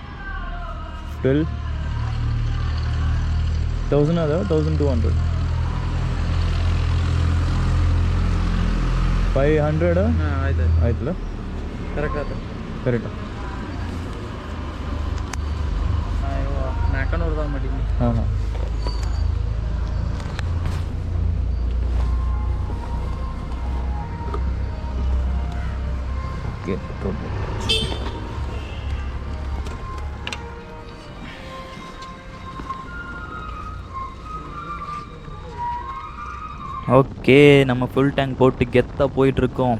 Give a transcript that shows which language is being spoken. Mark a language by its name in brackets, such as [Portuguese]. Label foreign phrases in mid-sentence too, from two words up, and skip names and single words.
[Kannada] 12,000 ಅದ 1200 500 ಆಯ್ತು ಆಯ್ತಲ್ಲ, ಕರೆಕ್ಟ್ ಆಯ್ತು ಕರೆಕ್ಟಾ? ₹400 ಮಾಡೀನಿ. ಹಾಂ ಹಾಂ [Tamil] ஓகே ஓகே நம்ம ஃபுல் டேங்க் போட்டு கெத்தாக போயிட்டுருக்கோம்.